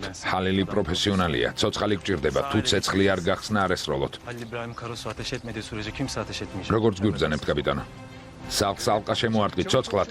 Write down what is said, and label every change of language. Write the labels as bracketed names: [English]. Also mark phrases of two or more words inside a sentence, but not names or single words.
[Georgian] ჰალილი პროფესიონალია, ცოცხალი გჭირდება, თუ ცეცხლი არ გახსნა არ ესროლოთ. [Turkish] Halil İbrahim Karasu ateş etmediği sürece kimse ateş etmeyecek. [Georgian] როგორც გვიბრძანებთ, კაპიტანო? სახლს ალყა შემოარტყით, ცოცხლად.